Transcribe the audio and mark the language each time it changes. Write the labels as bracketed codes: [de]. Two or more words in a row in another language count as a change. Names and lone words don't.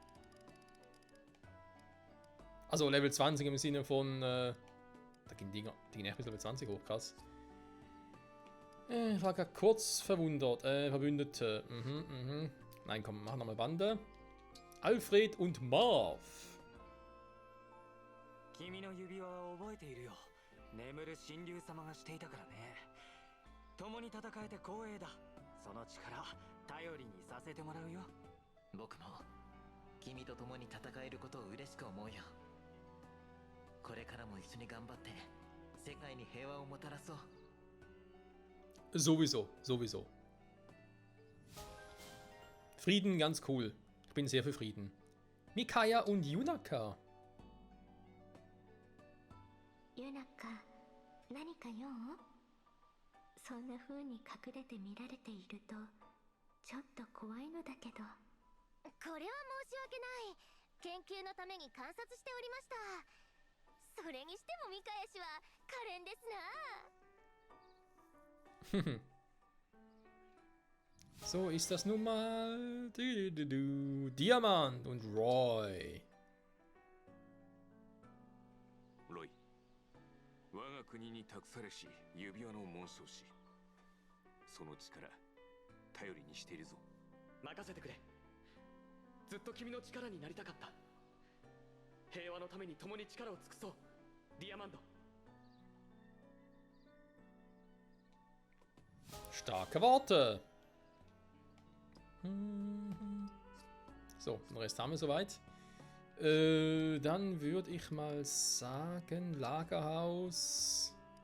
[de] Also Level 20 im Sinne von. Da gehen die gehen echt bis Level 20 hoch. Krass. Ich war gerade kurz verwundert. Verbündete. Nein, komm, machen nochmal Bande. Alfred und Marv. [ja] 君の指輪は覚えているよ。眠る神竜様がしていたからね。共に戦えて光栄だ。その力頼りにさせてもらうよ。僕も君と共に戦えることを嬉しく思うよ。これからも一緒に頑張って世界に平和をもたらそう。 [de] Sowieso, sowieso. Frieden, ganz cool. Ich bin sehr für Frieden. Mikaya und Yunaka. [ja] ユナカ、何か用？そんな風に隠れて見られているとちょっと怖いのだけど。これは申し訳ない。研究のために観察しておりました。それにしてもミカヤ氏は可憐ですな。 [de] So ist das nun mal. Diamant und Roy. [ja] ロイ、我が国に託されし指輪の紋章師。その力、頼りにしているぞ。任せてくれ。ずっと君の力になりたかった。平和のために共に力を尽くそう。ディアマンド。 [de] Starke Worte. So, den Rest haben wir soweit. Dann würde ich mal sagen, Lagerhaus.